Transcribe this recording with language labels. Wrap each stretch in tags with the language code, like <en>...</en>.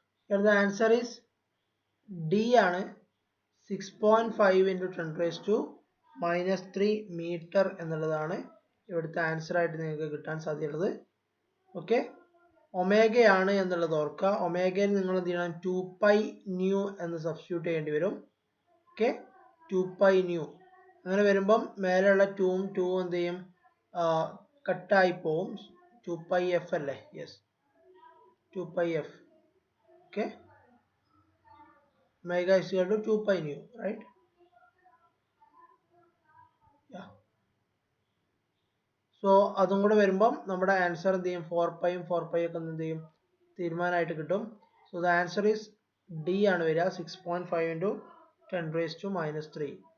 <en>Here the answer is D ആണ്. 6.5 into 10 raised to minus 3 meter</en> <ml>എന്നുള്ളതാണ് ഇവിടുത്തെ answer ആയിട്ട് നിങ്ങൾക്ക് കിട്ടാൻ സാധ്യതയുള്ളത്. ഓക്കെ, ഒമേഗയാണ് എന്നുള്ളത് ഓർക്കുക. ഒമേഗയിൽ നിങ്ങൾ എന്ത് ചെയ്യണം, 2π ന്യൂ എന്ന് സബ്സ്റ്റിറ്റ്യൂട്ട് ചെയ്യേണ്ടി വരും. Okay, 2π new. അങ്ങനെ വരുമ്പം മേലെയുള്ള 2ഉം 2ഉം എന്ത് ചെയ്യും, കട്ടായി പോവും. 2πf അല്ലേ? Yes, 2πf.</ml> <en>Okay, omega is equal to 2π nu, right? Yeah.</en> <ml>So അതും കൂടെ വരുമ്പം നമ്മുടെ ആൻസർ എന്ത് ചെയ്യും, 4πയും 4πയും ഒക്കെ എന്ത് ചെയ്യും, തീരുമാനമായിട്ട് കിട്ടും.</ml> <en>So the answer is D</en> <ml>ആണ് വരിക,</ml> <en>6.5 into 10 raised to minus 3.</en>